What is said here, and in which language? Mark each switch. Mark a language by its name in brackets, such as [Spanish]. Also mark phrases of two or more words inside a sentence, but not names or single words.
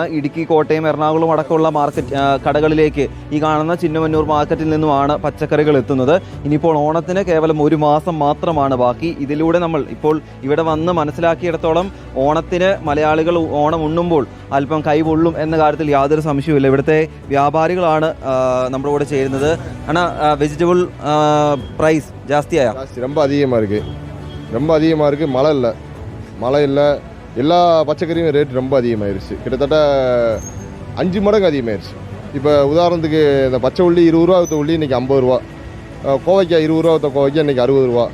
[Malayalam] ഇടുക്കി, കോട്ടയം, എറണാകുളം അടക്കമുള്ള കടകളിലേക്ക് ഈ കാണുന്ന ചിന്നമന്നൂർ മാർക്കറ്റിൽ നിന്നുമാണ് പച്ചക്കറികൾ എത്തുന്നത്. ഇനിയിപ്പോൾ ഓണത്തിന് കേവലം 1 മാസം മാത്രമാണ് ബാക്കി. ഇതിലൂടെ നമ്മൾ ഇപ്പോൾ ഇവിടെ വന്ന് മനസ്സിലാക്കിയിടത്തോളം ഓണത്തിന് മലയാളികൾ ഓണം ഉണ്ണുമ്പോൾ അല്പം കൈപൊള്ളും എന്ന കാര്യത്തിൽ യാതൊരു സംശയവുമില്ല. ഇവിടുത്തെ വ്യാപാരികളാണ് നമ്മുടെ കൂടെ ചേരുന്നത്. [Tamil] ஆனால் [English] vegetable price [Tamil] ஜாஸ்தியா? ரொம்ப அதிகமாக இருக்குது. மழை இல்லை. எல்லா பச்சைக்கறியும் ரேட் ரொம்ப அதிகமாகிருச்சு. கிட்டத்தட்ட 5 மடங்கு அதிகமாகிருச்சு. இப்போ உதாரணத்துக்கு இந்த பச்சை உள்ளி 20 ரூபா விற்ற உள்ளி இன்றைக்கி 50 ரூபா, கோவைக்காய் 20 ரூபா விற்ற கோவைக்காய் இன்றைக்கி 60 ரூபா.